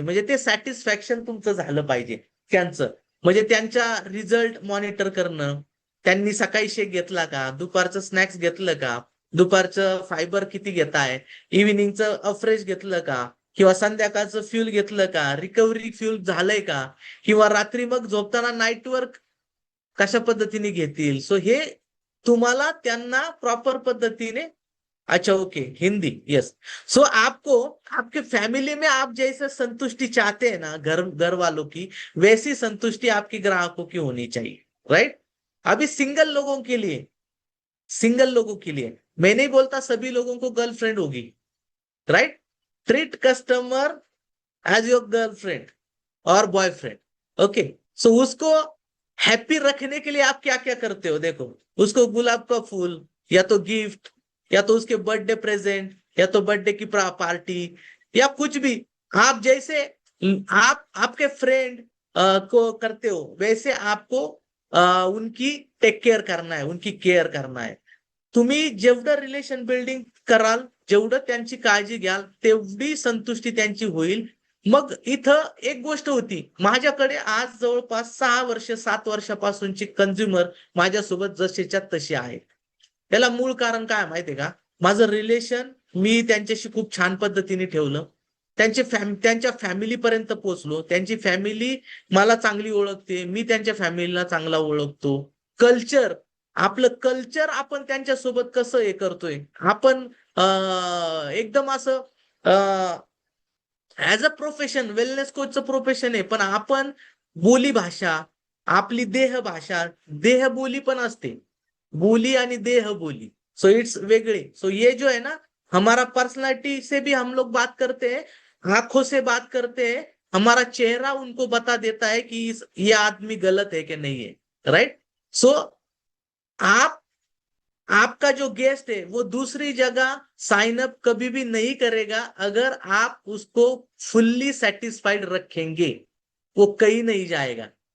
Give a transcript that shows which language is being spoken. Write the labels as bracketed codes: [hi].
[mr] म्हणजे ते सॅटिस्फॅक्शन तुमचं झालं पाहिजे त्यांचं. म्हणजे त्यांचा रिझल्ट मॉनिटर करणं, त्यांनी सकाळी शेक घेतला का, दुपारचं स्नॅक्स घेतलं का, दुपारचं फायबर किती घेताय, इव्हिनिंगचं अफ्रेश घेतलं का, किंवा संध्याकाळचं फ्यूल घेतलं का, रिकव्हरी फ्यूल झालंय का, किंवा रात्री मग झोपताना नाईट वर्क कशा पद्धतीने घेतील. सो हे तुम्हाला त्यांना प्रॉपर पद्धतीने. [hi] अच्छा ओके हिंदी यस. सो आपको आपके फैमिली में आप जैसे संतुष्टि चाहते हैं ना घर वालों की, वैसी संतुष्टि आपके ग्राहकों की होनी चाहिए. राइट. अभी सिंगल लोगों के लिए मैं नहीं बोलता सभी लोगों को गर्लफ्रेंड होगी. Right. Treat customer as your girlfriend और बॉयफ्रेंड. ओके. सो उसको हैप्पी रखने के लिए आप क्या क्या करते हो? देखो, उसको गुलाब का फूल, या तो गिफ्ट, या तो उसके बर्थडे प्रेजेंट, या तो बर्थडे की पार्टी, या कुछ भी आप जैसे आप आपके फ्रेंड को करते हो वैसे आपको उनकी टेक केअर करना है, उनकी केअर करना है. [mr] तुम्ही जेवढं रिलेशन बिल्डिंग कराल, जेवढं त्यांची काळजी घ्याल, तेवढी संतुष्टी त्यांची होईल. मग इथं एक गोष्ट होती, माझ्याकडे आज जवळपास 6 वर्ष 7 वर्षापासूनची कंझ्युमर माझ्यासोबत जशीच्या तशी आहेत. त्याला मूळ कारण काय माहितीये का? माझं रिलेशन मी त्यांच्याशी खूप छान पद्धतीने ठेवलं, त्यांच्या फॅमिलीपर्यंत पोहोचलो, त्यांची फॅमिली मला चांगली ओळखते, मी त्यांच्या फॅमिलीला चांगला ओळखतो. कल्चर, आपलं कल्चर आपण त्यांच्यासोबत कसं हे करतोय, आपण एकदम असं as a profession, wellness कोचचं profession आहे, पण आपण बोली भाषा, आपली देह भाषा, देहबोली पण असते, बोली आणि देहबोली, सो इट्स वेगळे. [hi] सो ये जो है ना, हमारा पर्सनालिटी से भी हम लोग बात करते हैं, आंखों से बात करते हैं, हमारा चेहरा उनको बता देता है कि ये आदमी गलत है कि नहीं है, राइट. सो आपका जो गेस्ट है वो दूसरी जगह साइन अप कभी भी नहीं करेगा अगर आप उसको फुल्ली सेटिस्फाइड रखेंगे, वो कहीं नहीं जाएगा.